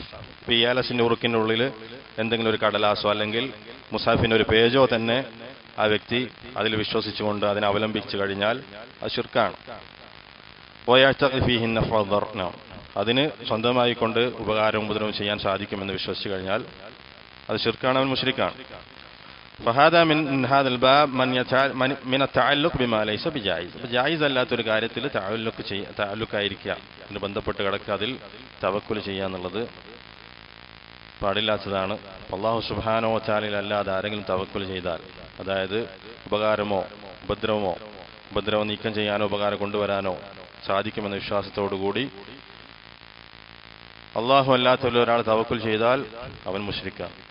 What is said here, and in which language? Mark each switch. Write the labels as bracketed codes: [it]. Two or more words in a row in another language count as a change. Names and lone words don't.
[ml] ഈ ഏലസിന്റെ ഉറുക്കിന്റെ ഉള്ളിൽ എന്തെങ്കിലും ഒരു കടലാസോ അല്ലെങ്കിൽ മുസാഫിന്റെ ഒരു പേജോ തന്നെ ആ വ്യക്തി അതിൽ വിശ്വസിച്ചുകൊണ്ട് അതിനെ അവലംബിച്ചു കഴിഞ്ഞാൽ അത് ശിർക്കാണ്. അതിന് സ്വന്തമായി കൊണ്ട് ഉപകാരവും ഉപദ്രവവും ചെയ്യാൻ സാധിക്കുമെന്ന് വിശ്വസിച്ചു കഴിഞ്ഞാൽ അത് ശിർക്കാണ്, അവൻ മുശ്രിക്കാണ്. [ar] فهذا من هذا الباب من التعلق بما ليس بجائز. [ml] ജായിസ് അല്ലാത്തൊരു കാര്യത്തിൽ തഅല്ലുക്കായിരിക്കുക, അതിന് ബന്ധപ്പെട്ട് കിടക്കുക, അതിൽ തവക്കുൽ ചെയ്യുക എന്നുള്ളത് പാടില്ലാത്തതാണ്. അല്ലാഹു [ar] سبحانه وتعالى [ml] അല്ലാതെ ആരെങ്കിലും തവക്കുൽ ചെയ്താൽ, അതായത് ഉപകാരമോ ഉപദ്രവം നീക്കം ചെയ്യാനോ ഉപകാരം കൊണ്ടുവരാനോ സാധിക്കുമെന്ന വിശ്വാസത്തോടുകൂടി അല്ലാഹു അല്ലാത്ത ഒരാൾ തവക്കുൽ ചെയ്താൽ അവൻ മുശ്രിക്കാണ്.